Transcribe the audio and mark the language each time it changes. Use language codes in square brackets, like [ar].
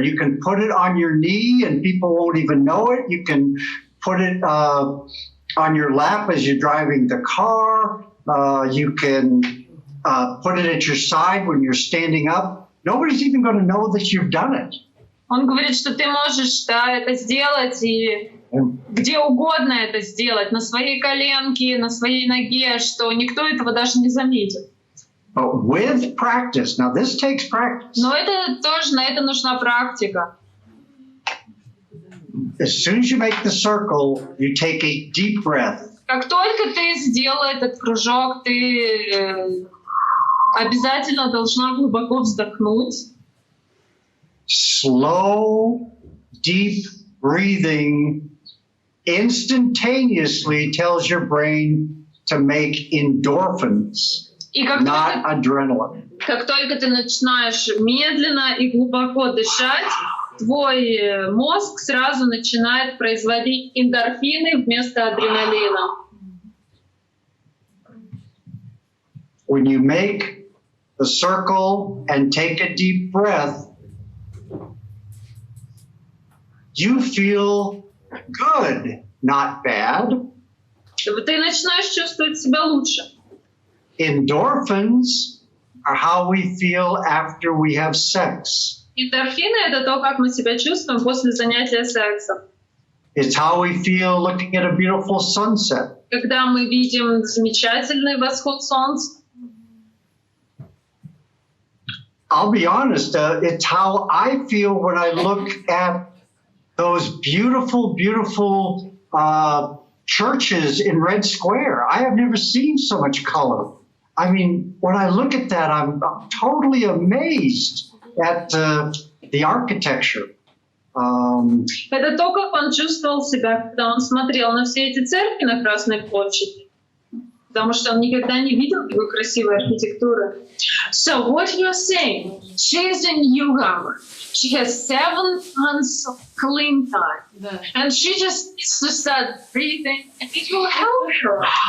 [en] You can put it on your knee, and people won't even know it. You can put it on your lap as you're driving the car. You can put it at your side when you're standing up. Nobody's even going to know that you've done it. [ru] Он говорит, что ты можешь это сделать и где угодно это сделать, на своей коленке, на своей ноге, что никто этого даже не заметит. [en] But with practice, now this takes practice. [ru] Но это тоже, на это нужна практика. [en] As soon as you make the circle, you take a deep breath. [ru] Как только ты сделал этот кружок, ты обязательно должна глубоко вздохнуть. [en] Slow, deep breathing instantaneously tells your brain to make endorphins, not adrenaline. [ru] Как только ты начинаешь медленно и глубоко дышать, твой мозг сразу начинает производить эндорфины вместо адреналина. [en] When you make the circle and take a deep breath, you feel good, not bad. [ru] Ты начинаешь чувствовать себя лучше. [en] Endorphins are how we feel after we have sex. [ru] Эндорфины — это то, как мы себя чувствуем после занятия сексом. [en] It's how we feel looking at a beautiful sunset. [ru] Когда мы видим замечательный восход солнца. [en] I'll be honest, it's how I feel when I look at those beautiful, beautiful churches in Red Square. I have never seen so much color. I mean, when I look at that, I'm totally amazed at the architecture. [ru] Это то, как он чувствовал себя, когда он смотрел на все эти церкви на Красной площади. Потому что он никогда не видел такой красивой архитектуры. [en] So what you're saying, she's in yoga. She has 7 months of clean time. And she just needs to start breathing and it will help her.